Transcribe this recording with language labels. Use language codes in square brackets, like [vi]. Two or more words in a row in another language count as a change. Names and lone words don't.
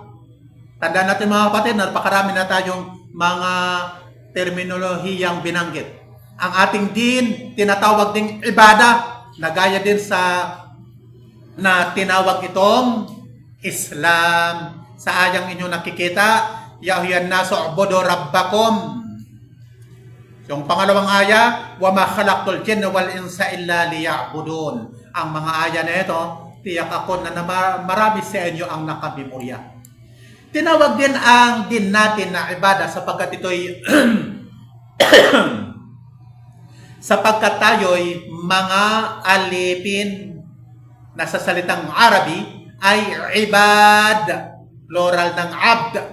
[tl] Tandaan natin mga kapatid, napakarami na tayong mga terminolohiyang binanggit. Ang ating din, tinatawag ding ibadah, na gaya din na tinawag itong Islam. Sa ayang inyo nakikita, [ar] يا أيها الناس اعبدوا ربكم. [tl] Yung pangalawang aya, [ar] وما خلقت الجن والإنس إلا ليعبدون. [tl] Ang mga aya na ito, tiyak ako na marami sa inyo ang nakabimorya. Tinawag din ang din natin na ibadah sapagkat ito'y sapagkat tayo'y mga alipin na sa salitang Arabi ay ibad, plural ng abd,